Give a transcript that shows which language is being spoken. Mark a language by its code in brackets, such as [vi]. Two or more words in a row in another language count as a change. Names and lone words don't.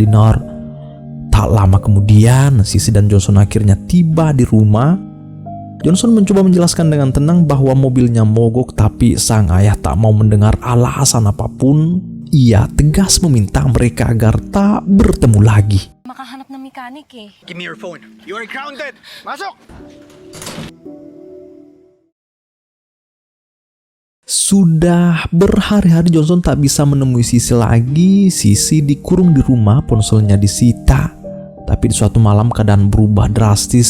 [id] Tak lama kemudian, Sisi dan Johnson akhirnya tiba di rumah. Johnson mencoba menjelaskan dengan tenang bahwa mobilnya mogok, tapi sang ayah tak mau mendengar alasan apapun. ia tegas meminta mereka agar tak bertemu lagi. [tl] Makahanap ng mekanik eh. [en] Give me your phone. You are grounded! [tl] Masok! [id] Sudah berhari-hari Johnson tak bisa menemui Sisi lagi. Sisi dikurung di rumah, ponselnya disita. Tapi di suatu malam keadaan berubah drastis.